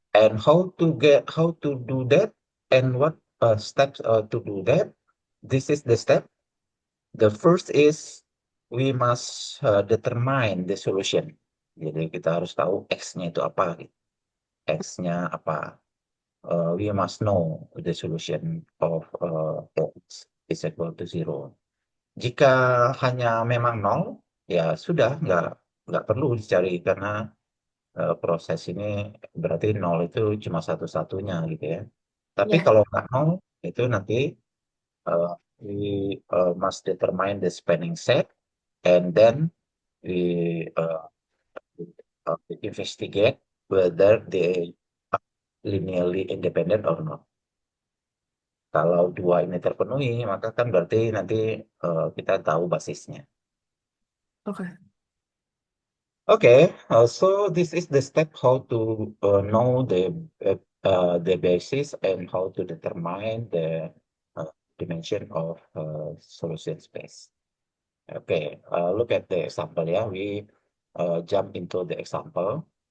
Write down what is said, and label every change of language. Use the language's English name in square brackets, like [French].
[English] And how to do that, and what steps to do that. This is the step. The first is we must determine the solution. [Indonesian] Jadi kita harus tahu X-nya itu apa. X-nya apa. [English] We must know the solution of X is equal to 0. [Indonesian] Jika hanya memang 0, ya sudah, nggak perlu dicari, karena proses ini berarti 0 itu cuma satu-satunya gitu ya. Tapi Ya. kalau nggak 0, itu nanti uh, [English] we must determine the spanning set, and then we investigate whether they are linearly independent or not. [Indonesian] Kalau dua ini terpenuhi, maka kan berarti nanti kita tahu basisnya. Oke. [English] Okay, so this is the step how to know the basis and how to determine the dimension of solution space. Okay, look at the example. Yeah, we jump into the example.